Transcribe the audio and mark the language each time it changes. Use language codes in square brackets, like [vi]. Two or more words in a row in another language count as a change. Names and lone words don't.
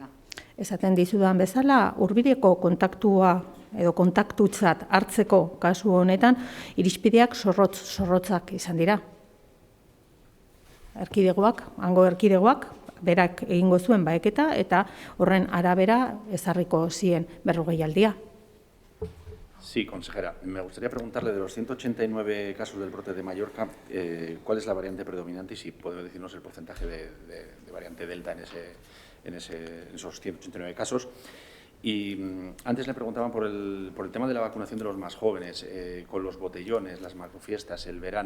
[eu] Esaten dizudan bezala, hurbileko kontaktua edo kontaktutzat hartzeko kasu honetan, irizpideak zorrotzak izan dira. Hango erkidegoak, berak egingo zuen baeketa eta horren arabera ezarriko zien 40 aldia. [es] Sí, consejera. Me gustaría preguntarle de los 189 casos del brote de Mallorca, ¿cuál es la variante predominante y si puede decirnos el porcentaje de variante Delta en esos 189 casos? Y antes le preguntaban por el tema de la vacunación de los más jóvenes, con los botellones, las macrofiestas, el verano.